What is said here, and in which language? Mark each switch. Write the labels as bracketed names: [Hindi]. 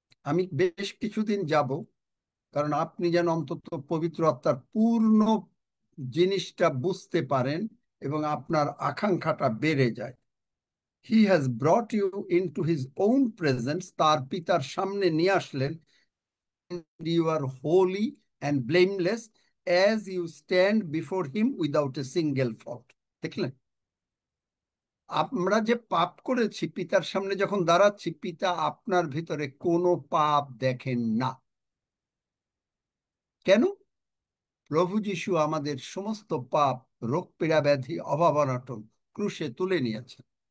[Bangla] আমি বেশ কিছুদিন যাব, কারণ আপনি যেন অন্তত পবিত্র আত্মার পূর্ণ জিনিসটা বুঝতে পারেন এবং আপনার আকাঙ্ক্ষাটা বেড়ে যায়। [English] he has brought you into his own presence, [Bangla] তার পিতার সামনে নিয়ে আসলেন। [English] You are holy and blameless as you stand before him without a single fault. [Bangla] দেখলেন, আমরা যে পাপ করেছি, পিতার সামনে যখন দাঁড়াচ্ছি, পিতা আপনার ভিতরে কোনো পাপ দেখেন না। কেন? প্রভু যিশু আমাদের সমস্ত পাপ, রোগ পীড়া ব্যাধি, অভাব অনটন ক্রুশে তুলে নিয়েছেন।